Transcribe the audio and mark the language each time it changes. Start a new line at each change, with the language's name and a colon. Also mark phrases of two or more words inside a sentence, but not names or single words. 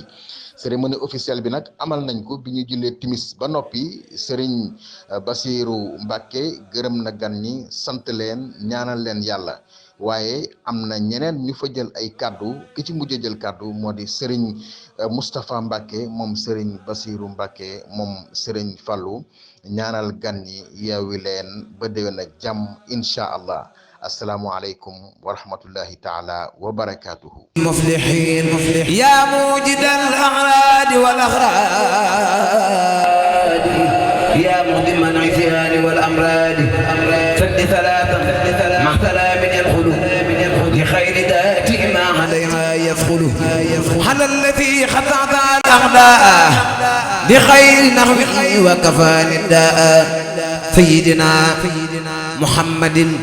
Wolof: cérémonie officielle bi nag amal nañ ko bi ñu jullee timis ba noppi Serigne Bassirou Mbacké gërëm na gan ñi sant leen ñaanal leen yàlla waaye am na ñeneen ñu fa jël ay kaddu ki ci mujj jël kaddu moo di Serigne Moustapha Mbacké moom Serigne Bassirou Mbacké moom Serigne Fallou ñaanal gan ñi yeewi leen ba déwén ak jàmm
Arabic: إن شاء الله. السلام عليكم ورحمة الله تعالى وبركاته مفلحين يا موجد الأغراض والأغراض يا مهدم العصيان والأمراض سد ثلاثا مع سلام يدخل لخير ذات ما عليها يدخل على الذي خطأت الأغداء بخير نحو وكفاني الداء سيدنا محمد